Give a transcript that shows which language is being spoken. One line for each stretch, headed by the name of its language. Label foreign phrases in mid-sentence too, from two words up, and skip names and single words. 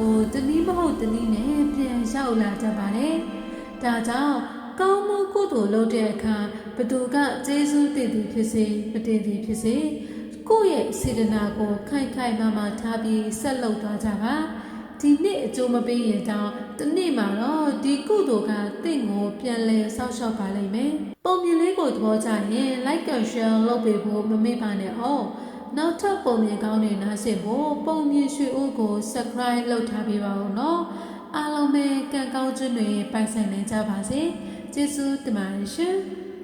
Burmese: ကိုတနည်းမဟုတ်တနည်းနဲ့ပြန်ရောက်လာတတ်ပါတယ်ဒါကြောင့်ကောင်းမှုကုသိုလ်လုပ်တဲ့အခါဘသူကကျေးဇူးတင် သည်ဖြစ်စေမတင်သည်ဖြစ်စေကိုယ့်ရဲ့စေတနာကိုခိုင်ခိုင်မာမာထားပြီးဆက်လုပ်သွားကြပါဒီနေ့အကျိုးမပေးရင်တောင်တနေ့မှာတော့ဒီကုသိုလ်ကတင့်ကိုပြန်လဲဆောက်ရှောက်ပါလိမ့်မယ်ပုံမြင်လေးကိုသဘောကျရင်
English: like and share
Burmese: လုပ်ပေးဖို့မမေ့ပါနဲ့အောင်နောက်ထပ်ပုံမြင်ကောင်းတွေနားဆင်ဖို့ပုံမြင်ရွှေအိုးကို subscribe လုပ်ထားပေးပါဦးနော်အားလုံးပဲကံကောင်းခြင်းတွေပိုင်ဆိုင်နိုင်ကြပါစေကျေးဇူးတင်ပါတယ်ရှင်